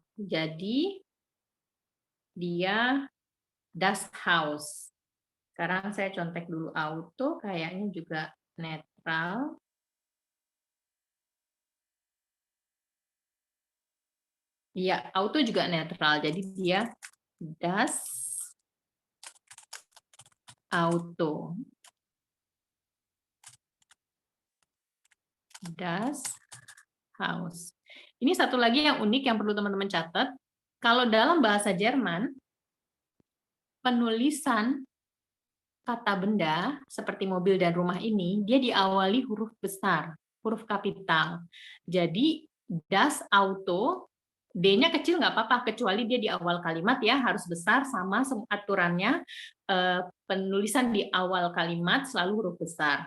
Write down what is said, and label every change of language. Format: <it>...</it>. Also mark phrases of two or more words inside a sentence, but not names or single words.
<id>Jadi dia</id> <de>das house.</de> <id>Sekarang saya contek dulu auto, kayaknya juga netral. Iya, auto juga netral. Jadi dia</id> <de>das auto. Das house.</de> <id>Ini satu lagi yang unik yang perlu teman-teman catat. Kalau dalam bahasa Jerman, penulisan kata benda seperti mobil dan rumah ini, dia diawali huruf besar, huruf kapital. Jadi,</id> <de>das Auto,</de> <id>D-nya kecil nggak apa-apa, kecuali dia di awal kalimat ya, harus besar sama aturannya, penulisan di awal kalimat selalu huruf besar.</id>